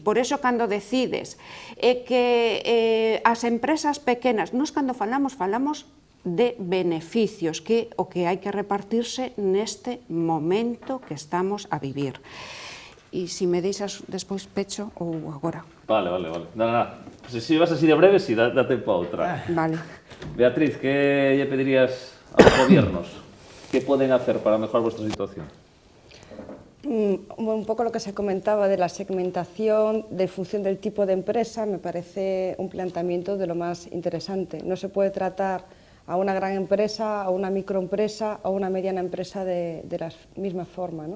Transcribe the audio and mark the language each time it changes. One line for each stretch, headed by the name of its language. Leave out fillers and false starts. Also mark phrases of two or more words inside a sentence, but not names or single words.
Galician: Por eso, cando decides que as empresas pequenas, nós cando falamos de beneficios, que o que hai que repartirse neste momento que estamos a vivir. E se me deixas despois pecho ou agora. Vale. Nada.
Spanish: Pues si vas así de breve, sí,
Galician: da tempo a outra.
Spanish: Vale. Beatriz, ¿qué le pedirías a los gobiernos? ¿Qué pueden hacer para mejorar vuestra situación? Un poco lo que se comentaba de la segmentación, de función del tipo de empresa, me parece un planteamiento de lo más interesante. No se puede tratar a una gran empresa, a una microempresa, a una mediana empresa de la misma forma, ¿no?